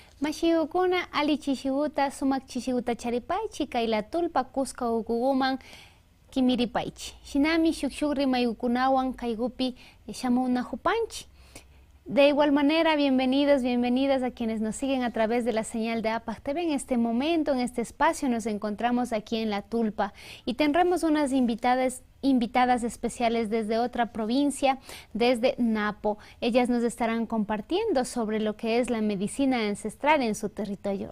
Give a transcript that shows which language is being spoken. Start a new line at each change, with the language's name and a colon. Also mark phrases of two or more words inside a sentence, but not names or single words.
Quechua: Mashiukuna ali chishiguta sumak chishiguta charipaychi kay la tulpa kusqa ukuguman kimiripaychi. Shinami shukshuk rimayukunawan kaygupi shamunajupanchi.
Spanish: De igual manera, bienvenidos, bienvenidas a quienes nos siguen a través de la señal de APAC TV. En este momento, en este espacio, nos encontramos aquí en La Tulpa y tendremos unas invitadas especiales desde otra provincia, desde Napo. Ellas nos estarán compartiendo sobre lo que es la medicina ancestral en su territorio.